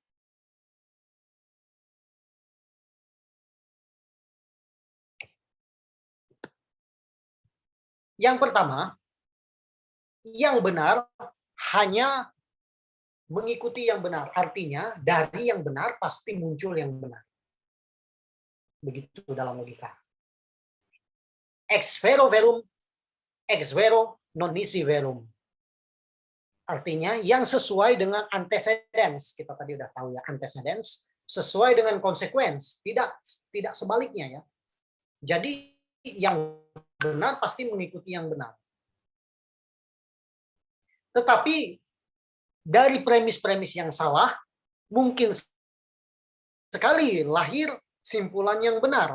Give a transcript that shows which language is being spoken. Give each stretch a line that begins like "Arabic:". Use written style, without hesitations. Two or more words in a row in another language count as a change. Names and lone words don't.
Indonesian: Yang pertama, yang benar hanya mengikuti yang benar. Artinya, dari yang benar pasti muncul yang benar. Begitu dalam logika.
Latin: Ex vero verum, ex vero non nisi verum.
Indonesian: Artinya, yang sesuai dengan antecedents. Kita tadi udah tahu ya, antecedents. Sesuai dengan konsekuens. Tidak sebaliknya ya. Jadi, yang benar pasti mengikuti yang benar. Tetapi dari premis-premis yang salah, mungkin sekali lahir simpulan yang benar.